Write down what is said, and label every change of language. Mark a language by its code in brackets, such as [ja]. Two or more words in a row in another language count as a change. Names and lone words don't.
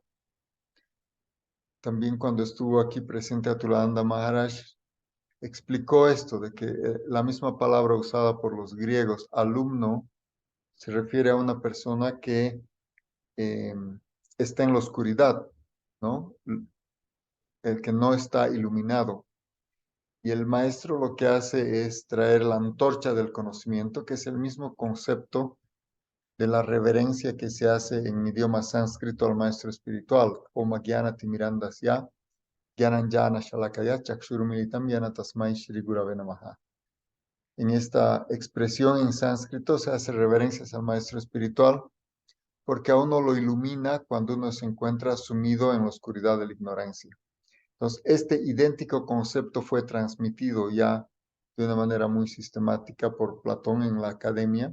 [es] También cuando estuvo aquí presente Atulananda Maharaj, explicó esto de que la misma palabra usada por los griegos, alumno, se refiere a una persona que está en la oscuridad, ¿no? el que no está iluminado. Y el maestro lo que hace es traer la antorcha del conocimiento, que es el mismo concepto de la reverencia que se hace en idioma sánscrito al maestro espiritual. [sa] ॐ अज्ञानतिमिरान्धस्य ज्ञानाञ्जनशलाकया चक्षुरुन्मीलितं येन तस्मै श्री गुरवे नमः. [es] En esta expresión en sánscrito se hace reverencias al maestro espiritual porque a uno lo ilumina cuando uno se encuentra sumido en la oscuridad de la ignorancia. Entonces, este idéntico concepto fue transmitido ya de una manera muy sistemática por Platón en la academia.